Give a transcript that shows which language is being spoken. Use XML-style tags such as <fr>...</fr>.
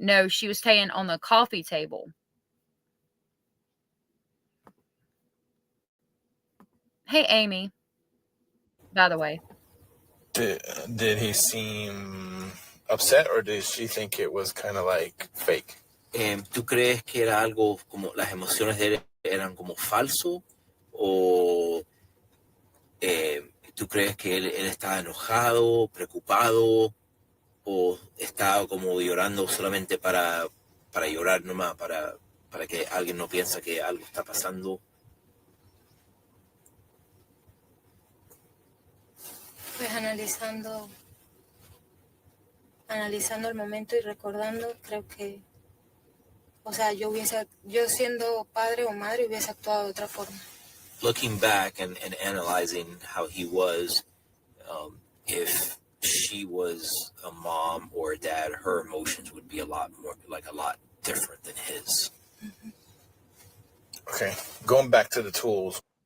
<en>No, she was staying on the coffee table. Hey, Amy. By the way. Did he seem upset, or did she think it was kind of like fake?</en> <es>¿Tú crees que era algo como las emociones de él eran como falso? ¿O tú crees que él estaba enojado, preocupado? ¿O estaba como llorando solamente para llorar nomás, para que alguien no piensa que algo está pasando? Pues analizando el momento y recordando, creo que, o sea, yo siendo padre o madre hubiese actuado de otra forma.</es> <en>Looking back and analyzing how he was, if she was a mom or a dad, her emotions would be a lot different than his. Mm-hmm. Okay, going back to the tools.</en>